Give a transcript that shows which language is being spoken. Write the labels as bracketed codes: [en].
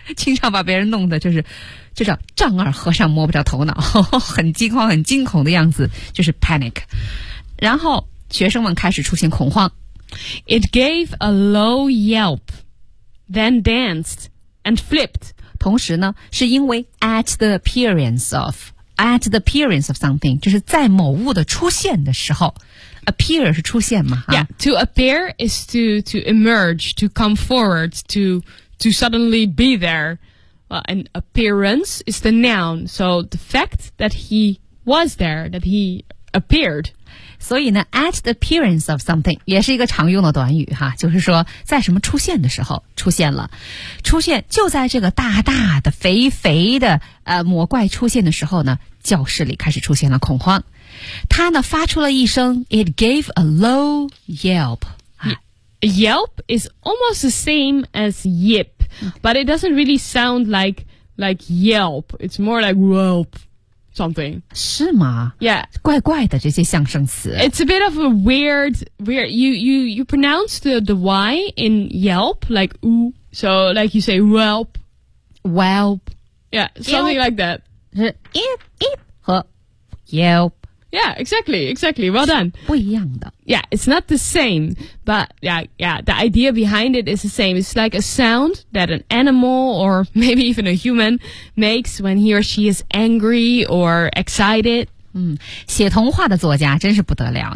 [zh] 经常把别人弄得就是就叫丈二和尚摸不着头脑呵呵很惊慌很惊恐的样子就是 panic 然后学生们开始出现恐慌 [en] It gave a low yelp then danced and flipped [zh] 同时呢是因为 [en] at the appearance of at the appearance of something, [zh] 就是在某物的出现的时候。 Appear 是出现嘛、 [en] 啊、Yeah, to appear is to emerge, to come forward, to suddenly be there. Well, and appearance is the noun. So the fact that he was there, that he appeared. [zh] 所以呢 [en] at the appearance of something, [zh] 也是一个常用的短语哈，就是说在什么出现的时候出现了。出现就在这个大大的肥肥的魔怪出现的时候呢，教室里开始出现了恐慌。他呢发出了一声 [en] it gave a low yelp.、啊、yelp is almost the same as yip. But it doesn't really sound like yelp. It's more like whelp something. [zh] 是吗 [en] Yeah. [zh] 怪怪的这些象声词 [en] It's a bit of a weird. You pronounce the Y in yelp, like oo. So like you say whelp. Whelp. Yeah, something yelp. Like that. Eep, eep, 和 yelp. Yeah, exactly. Well done. [zh] 不一样的。 [en] Yeah, it's not the same, but yeah, the idea behind it is the same. It's like a sound that an animal or maybe even a human makes when he or she is angry or excited. [zh] 写童话的作家真是不得了。